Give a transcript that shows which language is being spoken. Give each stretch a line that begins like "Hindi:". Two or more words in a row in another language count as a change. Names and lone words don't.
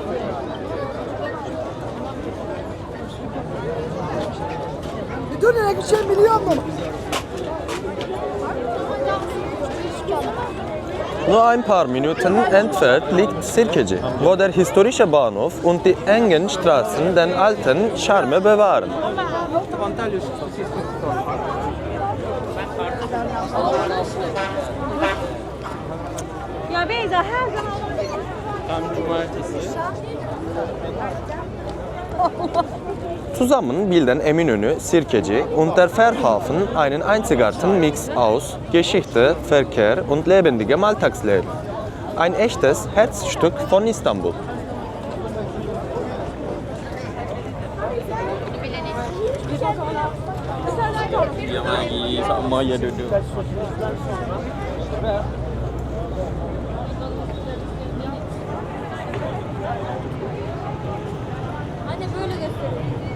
German: Nur ein paar Minuten entfernt liegt Sirkeci, wo der historische Bahnhof und die engen Straßen den alten Charme bewahren.
Turkish: Ya Beyza her zaman Tam cumartesi.
German: Zusammen bilden Eminönü, Sirkeci und der Fährhafen einen einzigartigen Mix aus Geschichte, Verkehr und lebendigem Alltagsleben. Ein echtes Herzstück von Istanbul.
Malay: Yang lagi sama je duduk.
Turkish: Anne böyle gösteriyor.